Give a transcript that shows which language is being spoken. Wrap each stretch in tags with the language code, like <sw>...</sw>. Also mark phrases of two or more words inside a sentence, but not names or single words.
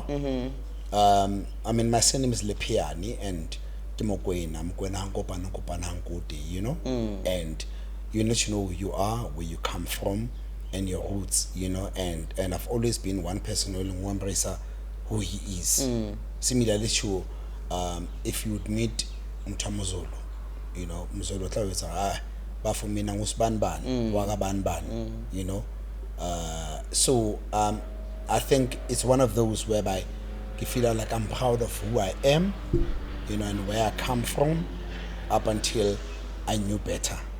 <en>I mean, my surname is Lepheane, and you know, and you need to know who you are, where you come from, and your roots, you know, and I've always been one person who embraces who he is. Similarly to if you would meet Mtamozolo, you know, Mzolo</en> <st>tla etsa</st> <en>for you know, so I think it's one of those whereby you feel like I'm proud of who I am, and where I come from, up until I knew better.</en>